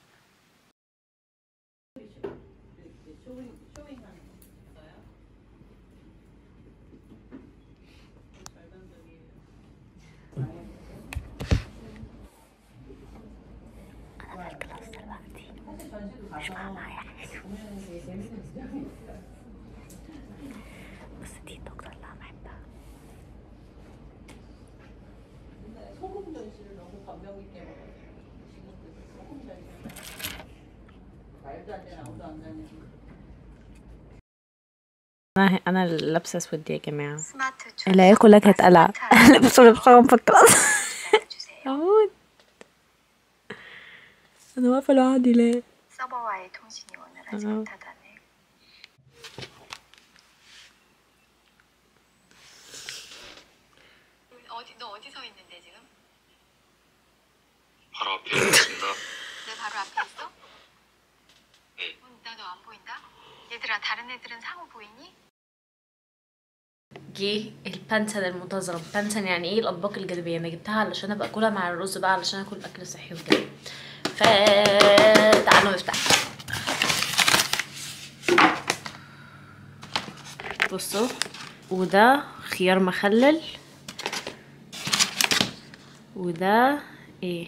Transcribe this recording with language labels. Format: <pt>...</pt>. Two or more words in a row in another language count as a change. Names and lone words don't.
<ar>انا في الكلاس دلوقتي مش فاهمه اي حاجه، بس دي الدكتور اللي انا بحبها.</ar> <ko>소금 전씨를 너무 감명 있게 먹었어요. 소금 전씨 말도 안 되는 아무도 안 다니는.</ko> <ar>انا اللي لابسه اسود دي يا جماعه، الاقي كلها كانت قلعه. لابسه لبسهم في الكلاس. اموت. انا واقفه لوحدي ليه؟</ar> <ko>서버와의 통신이 원활하지 못하다네. 너 어디 서 있는데 지금? 바로 앞에 있습니다. 내 바로 앞에 있어? 네. 나 너 안 보인다? 얘들아 다른 애들은 상호 보이니?</ko> <ar>جه البانسن المنتظرة. بانسن يعني ايه؟ الاطباق الجانبية. انا جبتها علشان ابقى اكلها مع الرز بقى، علشان اكل اكل صحي وكده. فتعالوا نفتح. بصوا، وده خيار مخلل، وده ايه؟</ar>